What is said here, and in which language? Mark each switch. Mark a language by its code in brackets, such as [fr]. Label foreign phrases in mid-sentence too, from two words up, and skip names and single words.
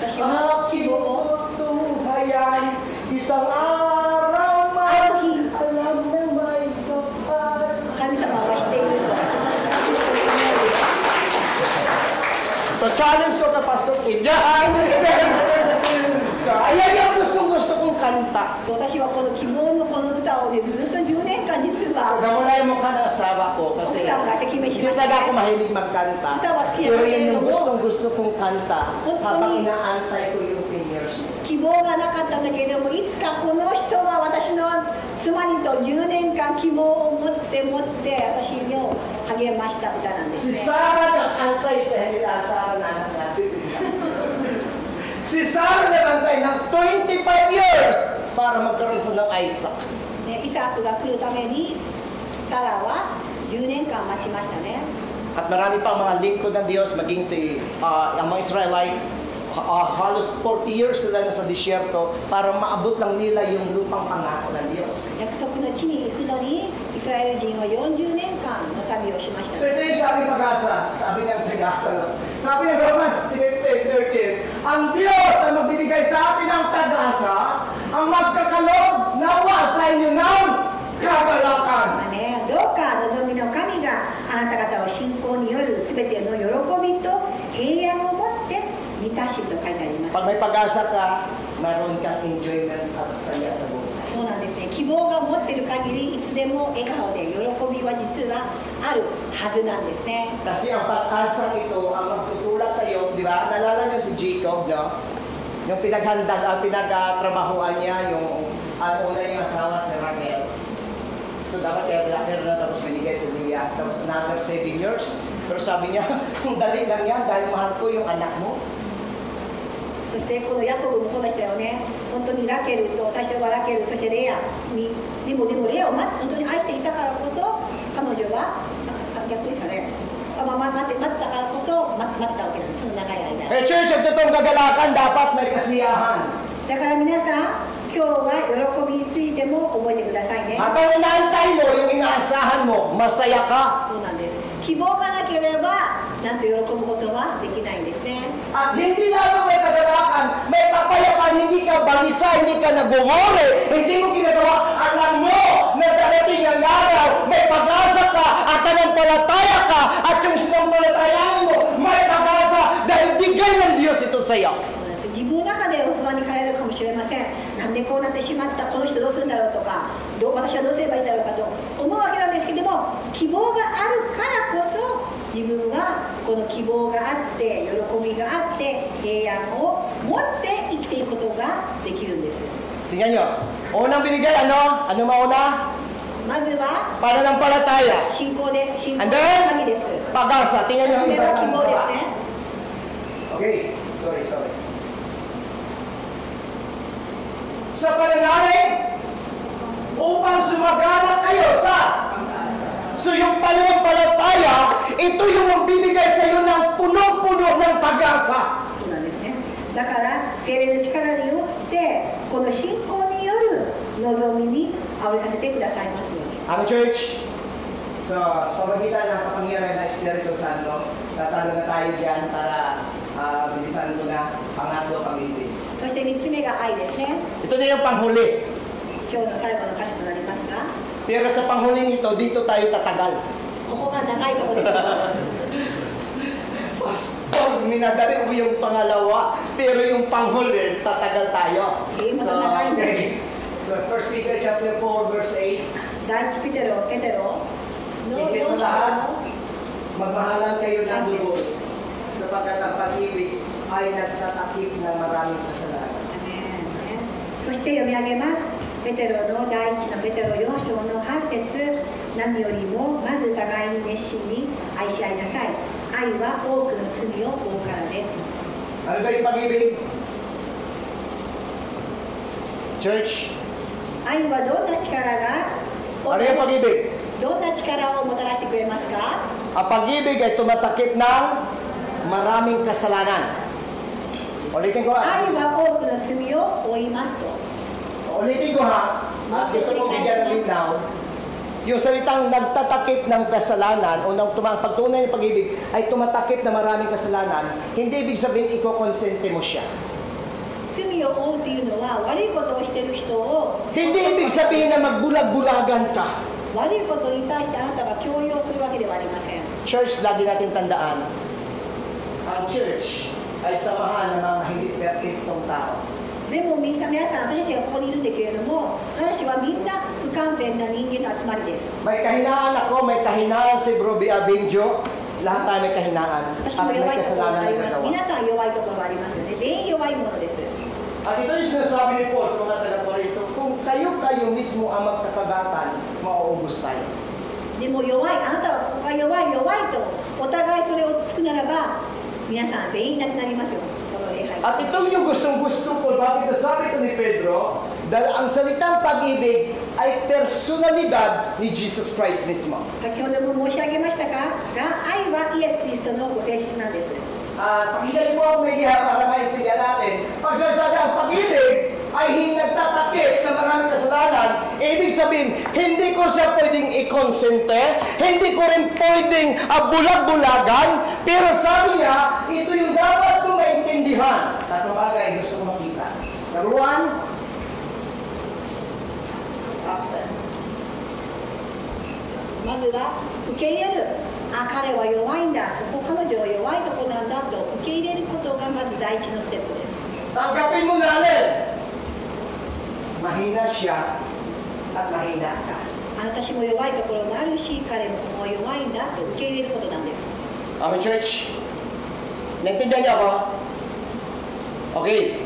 [tl] Kasi aking tunghayan, isang araw man, alam na may kapal. [ja] 神様はしていると。 [tl] So challenge ko kay Pastor Kim. Yan! So, ayan yung gusto kong kanta. [ja] そう私はこの希望のこの歌をね、ずっと10年間実は [tl] Nawala yung mukha ng asawa ko kasi Oksan ka, sige, may hindi sinasabi. talaga ako mahilig magkanta. Ikaw, maski Pero ako, yan yung pero gusto kong kanta Hotoni. habang inaantay ko yung 10 years. [ja] 希望がなかったんだけれども、いつかこの人は私の妻にと10年間希望を持って私を励ました歌なんです [tl] Si [ja] ね。 [tl] Sarah nag-antay sa hindi na Sarah na anak natin. Si Sarah nag-antay ng 25 years para magkaroon sa ng Isaac. [ja] ね、イサクが来るためにサラは10年間待ちましたね。 [tl] At marami pang mga lingkod ng Diyos, maging ang mga Israelite, halos 40 years sila na sa disyerto para maabot lang nila yung lupang pangako ng Diyos. [ja] 約束の地に行くのにイスラエル人は40年間の旅をしました [tl] So [ja] ね。 [tl] ito yung sabi pag-asa, sabi ng pag-asa. Sabi ng Romans 13, ang Diyos ang magbibigay sa atin ng pag-asa, ang magkakalog nawa sa inyo ng kagalakan. [ja] まあね、どうか望みの神があなた方を信仰によるすべての喜びと平安を持って満たしと書いてあります。 Pag may pag-asa ka, mayroon kang enjoyment at saya sa buhay. そうなんですね。希望が持っている限りいつでも笑顔で喜びは実はあるはずなんですね。 [tl] Kasi ang pag-asa ito ang magtutulak sa iyo, di ba? Nalala niyo si Jacob, no? Yung pinagtrabahuan niya, yung una niyang asawa si Raquel. So dapat kaya na tapos binigay si Leah. Tapos [en] another 7 years. [tl] Pero sabi niya, ang dali lang yan dahil mahal ko yung anak mo. [ja] そしてこのヤコブもそうでしたよね。本当にラケルと最初はラケル、そしてレアにでもレアを本当に愛していたからこそ彼女は逆ですかね。待ったからこそ待ったわけなんです。その長い間。 [tl] Eh, church, ang totoong kagalakan, dapat may kasiyahan. [ja] だから皆さん、今日は喜びについても覚えてくださいね。 [tl] Habang inaantay mo, yung inaasahan mo, masaya ka. [ja] そうなんです。希望がなければ、なんと喜ぶことはできないんですね。 [tl] At hindi lamang may kagalakan, may kapayapan, hindi ka balisa, hindi ka nag-worry, hindi mo ginagawa. Alam mo na darating ang araw, may pag-asa ka, at nanampalataya ka, at yung sinampalatayaan mo, may pag-asa dahil bigay ng Diyos ito sa iyo. [ja] 自分の中で不安に駆られるかもしれません。なんでこうなってしまった、この人どうするんだろうとか、私はどうすればいいんだろうかと思うわけなんですけども、希望があるからこそ自分はこの希望があって喜びがあって平安を持って生きていくことができるんです。 [tl] Tingnan nyo, unang binigay, ano mauna? [ja] まずは [tl] Pananampalataya. [ja] 信仰です。信仰 [tl] And [ja] の [tl] then, [ja] 鍵です。 [tl] pag-asa. Tingnan nyo [ja] そ [tl] ang [ja] れ [tl] iba [ja] は希 [tl] ng [ja] 望です [tl] gawa. [ja] ね。 [en] Okay, sorry. [tl] Sa pananalig, upang sumagana kayo sa So yung pananampalataya, ito yung magbibigay sa iyo ng punong-puno ng pag-asa. [ja] そうなんですね。だから聖霊の力によってこの信仰による望みにあふれさせてくださいますように。 [tl] Ang church, so sa pamagitan ng kapangyarihan ng Espiritu Santo, tatalo na tayo dyan para bilisan ko na pangatlo pag-ibig. [ja] そして3つ目が愛ですね。 [tl] Ito na yung panghuli. [ja] 今日の最後の歌詞となりますが、 [tl] Pero sa panghuling ito, dito tayo tatagal. [ja] ここが長いところです。 [tl] Pastor, minadali mo yung pangalawa, pero yung panghuli, tatagal tayo. Okay. [en] So 1 Peter chapter 4, verse 8. [ja] 第一ペテロの [tl] Higit [ja] 4 [tl] sa lahat, [ja] 章 [tl] magmahalan kayo ng lubos, sapagkat ang pag-ibig ay nagtatakip ng maraming kasalanan. [ja] そして読み上げます。ペテロの第一のペテロ4章の8節、何よりもまず互いに熱心に愛し合いなさい。愛は多くの罪を負うからです。 [tl] Ano ba yung pag-ibig? Church, [ja] 愛はどんな力が [tl] ano yung pag-ibig? [ja] どんな力をもたらしてくれますか？ [tl] Ang pag-ibig ay tumatakip ng maraming kasalanan. Ulitin ko ha. [ja] 愛は多くの罪を負いますと。 [tl] Ulitin ko ha. At gusto ko bigyan ng linaw. Yung salitang nagtatakip ng kasalanan o ng pagtunay ng pag-ibig ay tumatakip na maraming kasalanan, hindi ibig sabihin ikokonsente mo siya. [ja] 罪を負うというのは悪いことをしている人を [tl] Hindi ibig sabihin na magbulag-bulagan ka. [ja] 悪いことに対してあなたが強要するわけではありません。 [tl] Church, lagi natin tandaan, ang church ay samahan ng mga hindi perfectong tao. [ja] でも皆さん、私たちがここにいるんだけれども、私たちはみんな不完全な人間の集まりです。 [tl] May kahinaan ako, may kahinaan si Bro Abenjo. Lahat tayo may kahinaan. [ja] 私 [tl] At [ja] も [tl] may [ja] 弱いところがあ [tl] kasalanan [ja] り [tl] na [ja] ます。 [tl] nagawa. [ja] 皆さん弱いところがありますよね。全員弱いものです。 [tl] At ito yung sinasabi ni Paul sa mga taga-Corinto, kung kayo mismo ang magkakagatan, mauubos tayo. [ja] でも弱い、あなたはここが弱いと、お互いそれをつくならば、皆さん全員いなくなりますよ。この礼拝。 [tl] At itong yung gustong-gusto ko, bakit nasabi ito ni Pedro, dahil ang salitang pag-ibig ay personalidad ni Jesus Christ mismo. [ja] 先ほども申し上げましたが、愛はイエス・キリストのご性質なんです。 [tl] Pakinggan mo ako may para maintindihan natin. Pag sinasabi ang pag-ibig ay nagtatakip na maraming kasalanan, ibig sabihin, hindi ko siya pwedeng ikonsente, hindi ko rin pwedeng bulag-bulagan, pero sabi niya, ito yung dapat kong maintindihan. Tatlong bagay gusto ko makita. Number one, absent. [ja] まずは受け入れる。彼は弱いんだ。ここ彼女は弱いところなんだと受け入れることがまず第一のステップです。 [tl] Tanggapin mo na alin. Mahina siya at mahina ka. [ja] 私も弱いところもあるし、彼も弱いんだと受け入れることなんです。 [tl] Amen, church? Naintindihan niyo ako? Okay.